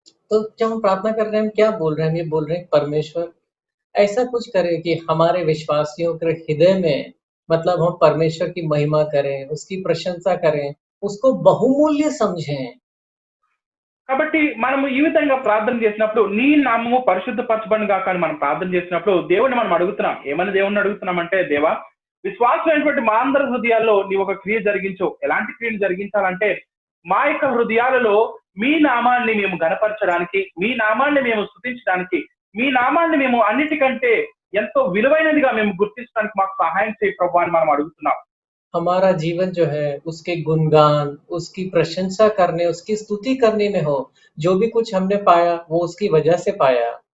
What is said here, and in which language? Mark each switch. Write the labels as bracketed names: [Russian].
[Hindi] तो जब हम प्रार्थना कर रहे हैं, हम क्या बोल रहे हैं? हम ये बोल रहे हैं परमेश्वर ऐसा कुछ करे कि हमारे विश्वासियों के हृदय में, मतलब हम परमेश्वर की महिमा करें, उसकी प्रशंसा करें, उसको बहुमूल्य समझें। [Telugu] కాబట్టి మనము ఈ విధంగా ప్రార్థన చేసినప్పుడు, నీ నామము పరిశుద్ధపరచబడును గాక అని మనం ప్రార్థన చేసినప్పుడు దేవుడిని మనం అడుగుతున్నాం. ఏమని దేవుడిని అడుగుతున్నాం అంటే, దేవా, విశ్వాసమైనటువంటి మా అందరి హృదయాల్లో నీ ఒక క్రియ జరిగించు. ఎలాంటి క్రియను జరిగించాలంటే, మా యొక్క హృదయాలలో మీ నామాన్ని మేము గణపరచడానికి, మీ నామాన్ని మేము స్తుతించడానికి, మీ నామాన్ని మేము అన్నిటికంటే ఎంతో విలువైనదిగా మేము గుర్తించడానికి మాకు సహాయం చేయి ప్రభువా అని మనం అడుగుతున్నాం. [Hindi] हमारा जीवन जो है उसके गुणगान, उसकी प्रशंसा करने, उसकी स्तुति करने में हो। जो भी कुछ हमने पाया वो उसकी वजह से पाया।